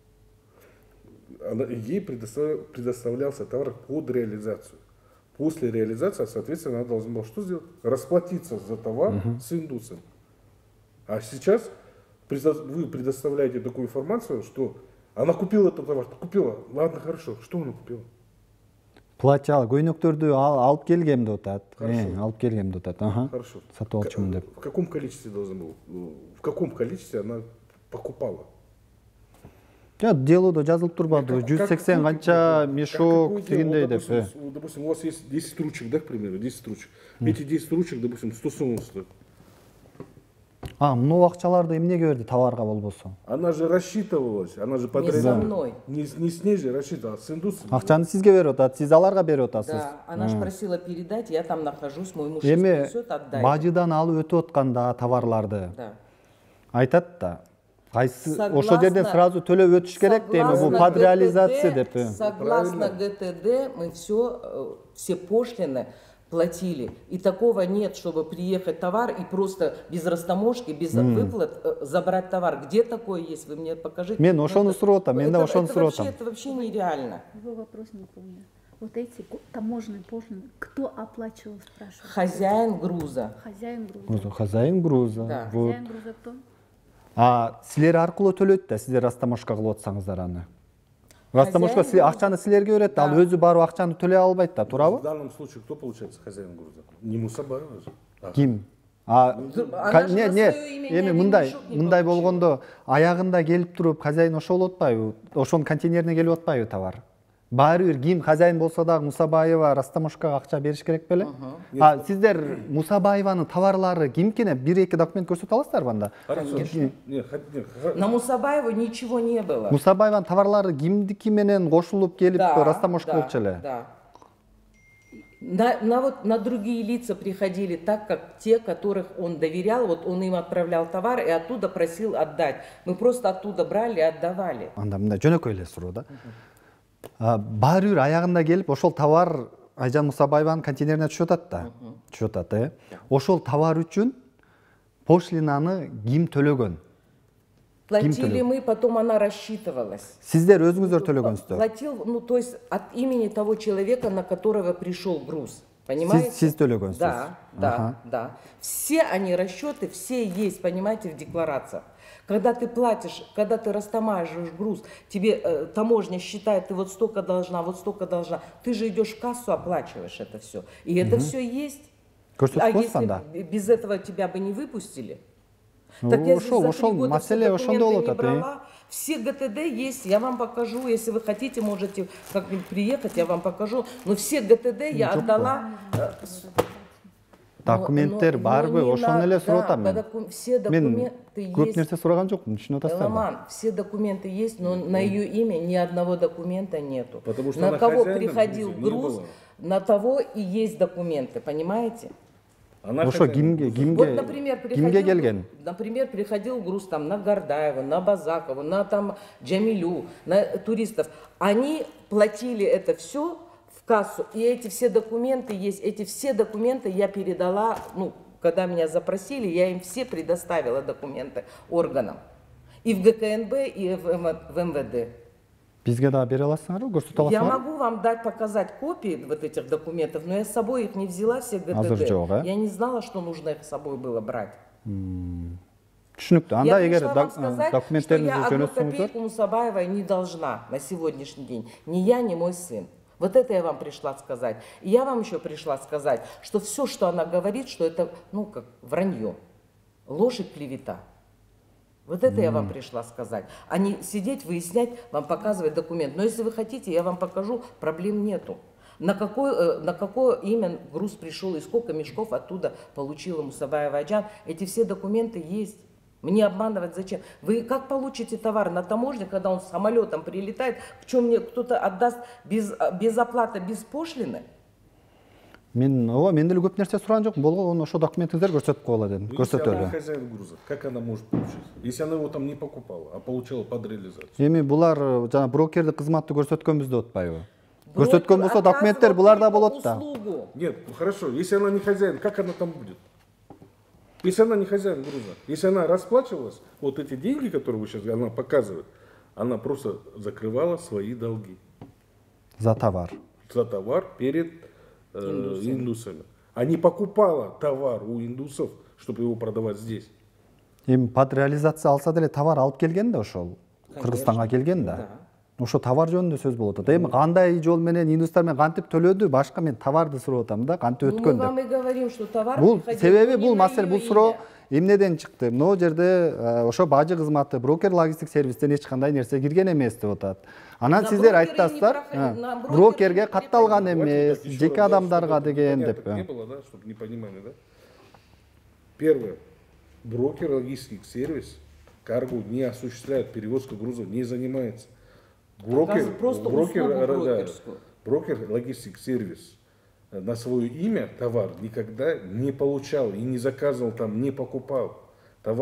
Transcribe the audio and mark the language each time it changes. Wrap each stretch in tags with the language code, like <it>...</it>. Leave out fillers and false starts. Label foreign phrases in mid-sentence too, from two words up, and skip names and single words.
<ru>Ей предоставлялся товар под реализацию. После реализации, соответственно, она должна была что сделать? Расплатиться за товар с индусом. А сейчас вы предоставляете такую информацию, что она купила этот товар. Купила. Ладно, хорошо. Что она купила?</ru> <ky>Платье көйнөктөрдү алып келгем деп атат.</ky> <ru>Хорошо.</ru> <ky>Алып келгем деп атат.</ky> <ru>Хорошо.</ru> <ky>Сатып алчумун деп.</ky> <ru>В каком количестве должна была? В каком количестве она покупала?</ru> <ky>Делодо жазылып турбады. 180 канча мешок дегендей деп.</ky> <ru>Допустим, у вас есть 10 ручек, да, к примеру, 10 ручек. Эти 10 ручек, допустим, 100 сом стоят.</ru> <ky>Муну акчаларды эмнеге берди товарга болбосо?</ky> <ru>Она же рассчитывалась, она же Не со мной. Не с ней же рассчитывалась, с индусом.</ru> <ky>Акчаны сизге берип атат, сиз аларга берип атасыз.</ky> <ru>Да, она же просила передать, я там нахожусь, мой муж</ru> <ky>Эми</ky> <ru>принесет, отдай.</ru> <ky>бажыдан алып өтүп атканда товарларды</ky> <ru>Да.</ru> <ky>айтат да. Кайсы ошол жерден сразу төлөп өтүш керек дейм, бул</ky> <ru>под реализация</ru> <ky>деп.</ky> <ru>Согласно ГТД мы все пошлины платили. И такого нет, чтобы приехать товар и просто без растаможки, без выплат забрать товар. Где такое есть? Вы мне покажите. Мен ошону сурап атам, мен да ошону сурап атам. Это вообще нереально. Его вопрос не понял. Вот эти таможенные пошлины, кто оплачивал, спрашиваю? Хозяин груза. Хозяин груза. Хозяин груза. Да. Вот. Хозяин груза кто?</ru> <ky>Силер аркылуу төлөйт да, сиздер растаможка кылып атсаңыздар аны. Растаможка акчаны силерге берет, ал өзү барып акчаны төлөй албайт да, туурабы?</ky> <ru>В данном случае кто получается хозяин груза? Не Мусабаева же.</ru> <ky>Ким?</ky> <ru>Она же на своё имя ни</ru> <ky>эми</ky> <ru>один</ru> <ky>мындай</ky> <ru>мешок не</ru> <ky>мындай</ky> <ru>получила.</ru> <ky>болгондо аягында келип туруп хозяин ошол болуп атпайбы? Ошонун контейнерине келип атпайбы товар? Баары бир ким хозяин болсо дагы Мусабаева растаможкага акча бериш керек беле? Сиздер Мусабаеванын товарлары кимкине бир-эки документ көрсөтө аласыздарбы анда?</ky> <ru>Хорошо. На Мусабаеву ничего не было.</ru> <ky>Мусабаеванын товарлары кимдики менен кошулуп келип растаможка кылчу эле?</ky> <ru>Да. На другие лица приходили так, как те, которых он доверял, вот он им отправлял товар и оттуда просил отдать. Мы просто оттуда брали и отдавали.</ru> <ky>Анда мындай жөнөкөй эле суроо да. Баары бир аягында келип ошол товар Айжан Мусабаеванын контейнерине түшүп атат да. Түшүп атат, Ошол товар үчүн пошлинаны ким төлөгөн?</ky> <ru>Платили мы, потом она рассчитывалась.</ru> <ky>Сиздер өзүңүздөр төлөгөнсүздөр.</ky> <ru>Платил, ну то есть от имени того человека, на которого пришел груз. Понимаете?</ru> <ky>Сиз төлөгөнсүз.</ky> <ru>Да. Все они расчеты, все есть, понимаете, в декларациях. Когда ты платишь, когда ты растамаживаешь груз, тебе таможня считает, ты вот столько должна, вот столько должна. Ты же идешь в кассу, оплачиваешь это все. И это все есть. А если без этого тебя бы не выпустили? Так я за 3 года все документы не брала. Все ГТД есть, я вам покажу. Если вы хотите, можете как-нибудь приехать, я вам покажу. Но все ГТД я отдала.</ru> <ky>Документтер барбы, ошону эле сурап атам мен.</ky> <ru>Все документы есть.</ru> <ky>Көп нерсе сураган жокмун, түшүнүп атасыздарбы?</ky> <ru>Эламан, все документы есть, но на ее имя ни одного документа нету. Потому что на она кого хозяином приходил груза не груз, была. на того и есть документы, понимаете?</ru> <ky>Ошо кимге</ky> <ru>Вот, например,</ru> <ky>келген?</ky> <ru>Например, приходил груз там на Гордаева, на Базакова, на там Джамилю, на туристов. Они платили это все в кассу, и эти все документы есть. Эти все документы я передала, ну, когда меня запросили, я им все предоставила документы органам. И в ГКНБ, и в МВД.</ru> <ky>Бизге да бере аласыңарбы, көрсөтө</ky> <ru>Я</ru> <ky>аласыңарбы?</ky> <ru>могу вам дать, показать копии вот этих документов, но я с собой их не взяла, все ГТД. Я не знала, что нужно их с собой было брать.</ru> <ky>Түшүнүктүү. Анда</ky> <ru>Я</ru> <ky>эгер</ky> <ru>пришла вам сказать, что</ru> <ky>документтериңизди</ky> <ru>я 1</ru> <ky>жөнөтсөңүздөр,</ky> <ru>копейку Мусабаевой не должна на сегодняшний день. Ни я, ни мой сын. Вот это я вам пришла сказать. И я вам еще пришла сказать, что все, что она говорит, что это, ну, как вранье, ложь и клевета. Вот это я вам пришла сказать. А не сидеть, выяснять, вам показывать документ. Но если вы хотите, я вам покажу, проблем нету. На какое имя груз пришел и сколько мешков оттуда получила Мусабаева Айжан. Эти все документы есть. Мне обманывать зачем? Вы как получите товар на таможне, когда он самолетом прилетает, в чем мне кто-то отдаст без оплаты, без пошлины?</ru> <ky>мен деле көп нерсе сураган жокмун. Болгон ошо документиңиздер көрсөтүп койгула дедим.</ky> <ru>Если она</ru> <ky>Көрсөтөлү.</ky> <ru>хозяин груза, как она может получить? Если она его там не покупала, а получила под реализацию.</ru> <ky>Эми булар жана брокердик кызматты көрсөткөнбүз деп атпайбы? Көрсөткөн болсо документтер буларда болот да.</ky> <ru>Нет, ну хорошо, если она не хозяин, как она там будет? Если она не хозяин груза, если она расплачивалась, вот эти деньги, которые вы сейчас она показывает, она просто закрывала свои долги За товар. за товар перед индусами. А не покупала товар у индусов, чтобы его продавать здесь.</ru> <ky>Эми</ky> <ru>под реализация</ru> <ky>алса деле товар алып келген да ошол. Кыргызстанга келген да. Ошо товар жөнүндө сөз болуп атат. Эми кандай жол менен индустар менен кантип төлөдү, башка мен товарды сурап атам да, кантип өткөн</ky> <ru>Мы вам</ru> <ky>деп.</ky> <ru>и говорим, что товар</ru> <ky>Бул</ky> <ru>приходил</ru> <ky>себеби</ky> <ru>не</ru> <ky>бул</ky> <ru>на</ru> <ky>маселе,</ky> <ru>её</ru> <ky>бул суроо</ky> <ru>имя.</ru> <ky>эмнеден чыкты? Могу жерде ошо бажы кызматы, брокер логистик сервистен эч кандай нерсе кирген эмес деп атат. Анан</ky> <ru>На</ru> <ky>сиздер</ky> <ru>брокеры</ru> <ky>айтасыздар,</ky> <ru>не проходит, на брокеры</ru> <ky>брокерге</ky> <ru>не</ru> <ky>катталган</ky> <ru>Давайте</ru> <ky>эмес,</ky> <ru>так еще</ru> <ky>жеке</ky> <ru>раз, да,</ru> <ky>адамдарга</ky> <ru>чтобы</ru> <ky>деген</ky> <ru>непоняток</ru> <ky>деп.</ky> <ru>не было, да, чтобы не понимали, да? Первое. Брокер логистик сервис карго не осуществляет перевозку грузов, не занимается. Оказывает просто услугу брокерскую. Брокер логистик сервис на свое имя товар никогда не получал и не заказывал там, не покупал.</ru>